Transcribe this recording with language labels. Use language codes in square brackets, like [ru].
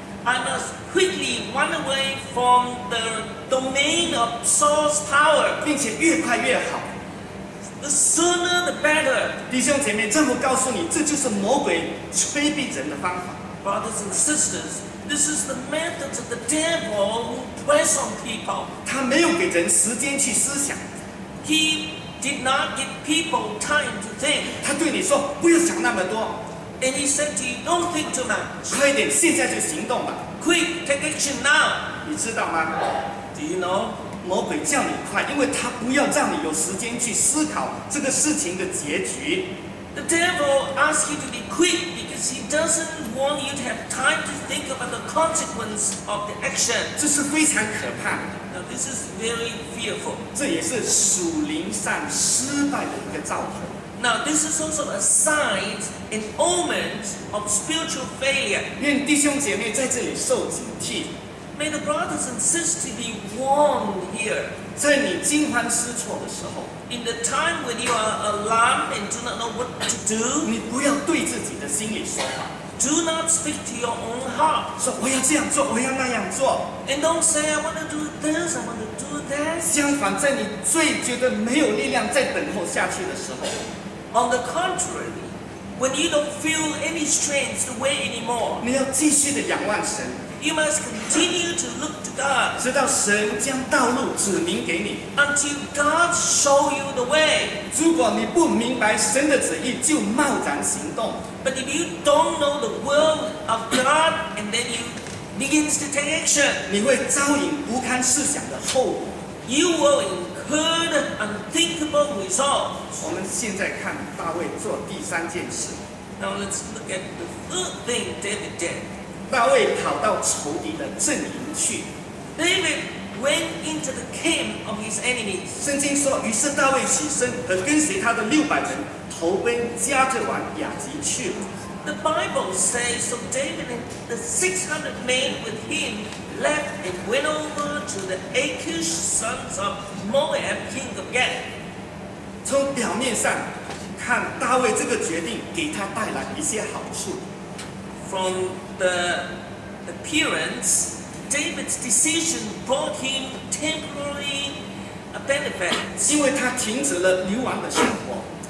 [en] I must quickly run away from the domain of Saul's power. [zh] 并且越快越好。 [en] The sooner the better. [zh] 弟兄姐妹，这么告诉你，这就是魔鬼催逼人的方法。 [en] Brothers and sisters, this is the methods of the devil who press on people. [zh] 他没有给人时间去思想， [en] He did not give people time to think. [zh] 他对你说不要想那么多， [en] And he said to you, don't think too much. [zh] 快一点，现在就行动吧。 [en] Quick, take action now. [zh] 你知道吗？ [en] Do you know? [zh] 魔鬼叫你快，因为他不要让你有时间去思考这个事情的结局。 [en] The devil asks you to be quick because he doesn't want you to have time to think about the consequence of the action. [zh] 这是非常可怕的， [en] Now this is very fearful. [zh] 这也是属灵上失败的一个兆头。 [en] Now this is also a sign, an omen of spiritual failure. [zh] 愿弟兄姐妹在这里受警惕， [en] May the brothers and sisters be warned here. [zh] 在你惊慌失措的时候， [en] In the time when you are alarmed and do not know what to do, [zh] 你不要对自己的心里说话， [en] do not speak to your own heart. [zh] 说我要这样做，我要那样做。 [en] And don't say, I want to do this, I want to do that. [zh] 相反，在你最觉得没有力量再等候下去的时候， [en] On the contrary, when you don't feel any strength to wait anymore, [zh] 你要继续的仰望神， [en] you must continue to look to God [zh] 直到神将道路指明给你。 [en] until God show you the way. [zh] 如果你不明白神的旨意，就贸然行动， [en] But if you don't know the will of God and then you begins to take action, [zh] 你会遭引不堪设想的后果。 [en] you will incur the unthinkable result. [zh] 我们现在看大卫做第三件事， [en] Now let's look at the third thing David did. [zh] 大卫跑到仇敌的阵营去。 [en] David went into the camp of his enemies. [zh] 圣经说，于是大卫起身和跟随他的600人投奔加特王雅吉去了。 [en] The Bible says, so David and the 600 men with him left and went over to the Achish sons of Moab, king of Gad. [zh] 从表面上看，大卫这个决定给他带来一些好处。 [en] From the appearance, David's decision brought him temporary benefits [zh] 因为他停止了流亡的生活，